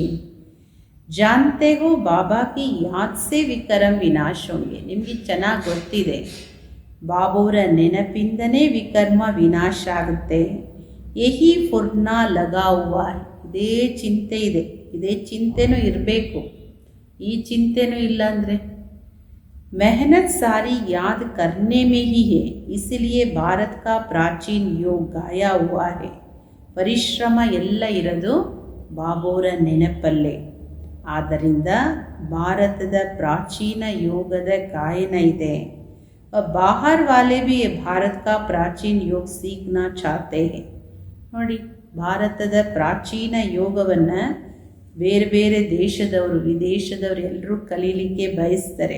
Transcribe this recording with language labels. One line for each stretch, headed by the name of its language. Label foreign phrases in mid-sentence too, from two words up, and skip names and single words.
Hindi: जानते हो बाबा की याद से विकर्म विनाश होंगे.
Kannada: ನಿಮಗೆ ಚೆನ್ನಾಗಿ ಗೊತ್ತಿದೆ, ಬಾಬುವರ ನೆನಪಿಂದನೇ ವಿಕರ್ಮ ವಿನಾಶ ಆಗುತ್ತೆ.
Hindi: यही फुरना लगा हुआ,
Kannada: ಇದೇ ಚಿಂತೆ ಇದೆ, ಇದೇ ಚಿಂತೆನೂ ಇರಬೇಕು. ಈ ಚಿಂತೆನೂ ಇಲ್ಲ ಅಂದರೆ
Hindi: मेहनत सारी याद करने में ही है, इसलिए भारत का प्राचीन योग गाया हुआ है.
Kannada: ಪರಿಶ್ರಮ ಎಲ್ಲ ಇರೋದು ಬಾಬುವರ ನೆನಪಲ್ಲೇ. ಆದ್ದರಿಂದ ಭಾರತದ ಪ್ರಾಚೀನ ಯೋಗದ ಗಾಯನ ಇದೆ.
Hindi: बाहर वाले भी भारत का प्राचीन योग सीखना चाहते हैं.
Kannada: ನೋಡಿ, ಭಾರತದ ಪ್ರಾಚೀನ ಯೋಗವನ್ನು ಬೇರೆ ಬೇರೆ ದೇಶದವರು, ವಿದೇಶದವರು ಎಲ್ಲರೂ ಕಲೀಲಿಕ್ಕೆ ಬಯಸ್ತಾರೆ.